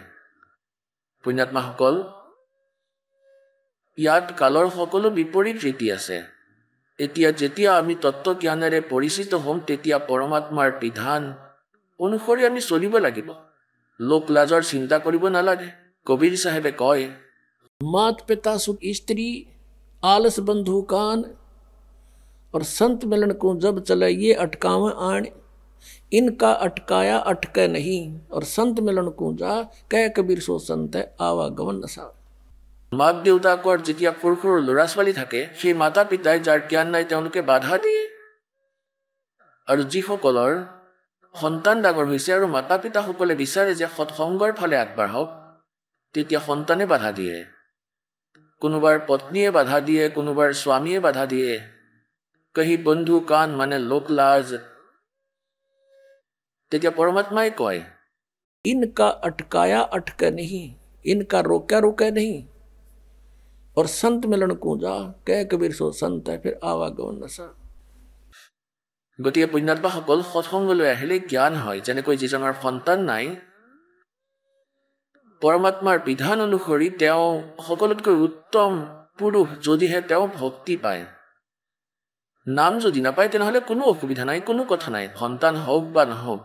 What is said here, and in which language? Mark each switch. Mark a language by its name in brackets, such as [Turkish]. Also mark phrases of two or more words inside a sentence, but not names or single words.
[Assamese] পুণ্যাত্মাসকল, ইয়াত কালৰ সকলো বিপৰীত ৰীতি আছে। এতিয়া যেতিয়া আমি তত্ত্বজ্ঞানেৰে পৰিচিত হ'ম, তেতিয়া পৰমাত্মাৰ বিধান অনুসৰি আমি চলিব লাগিব। লোক লাজৰ চিন্তা কৰিব নালাগে। কবিৰ চাহেবে কয়, [Hindi] मात पिता सुख स्त्री आलस बंधु कान और संत मिलन को जब चले ये अटकावे आण, इनका अटकाया अटके नहीं और संत मिलन को जा कह कबीर सो संत आवागमन नसा। [Assamese] মাক দেউতাকৰ যেতিয়া সৰু সৰু ল'ৰা ছোৱালী থাকে, সেই মাতা পিতাই যাৰ জ্ঞান নাই তেওঁলোকে বাধা দিয়ে। আৰু যিসকলৰ সন্তান ডাঙৰ হৈছে আৰু মাতা পিতাসকলে বিচাৰে যে সৎসংগৰ ফালে আগবাঢ়ক, তেতিয়া সন্তানে বাধা দিয়ে। কোনোবাৰ পত্নীয়ে বাধা দিয়ে, কোনোবাৰ স্বামীয়ে বাধা দিয়ে। কহি বন্ধু কান মানে লোক লাজ। তেতিয়া পৰমাত্মাই কয়, [Hindi] इनका अटकाया अटके नहीं, इनका रोका रोके नहीं और संत मिलन को जा कह कबीर सो संत है फिर आवागमन नसा। [Assamese] গতিকে পুণ্যাত্মাসকল, সৎসংগলৈ আহিলে জ্ঞান হয়। যেনেকৈ যিজনৰ সন্তান নাই, পৰমাত্মাৰ বিধান অনুসৰি তেওঁ সকলোতকৈ উত্তম পুৰুষ যদিহে তেওঁ ভক্তি পায়। নাম যদি নাপায় তেনেহ'লে কোনো অসুবিধা নাই, কোনো কথা নাই, সন্তান হওক বা নহওক।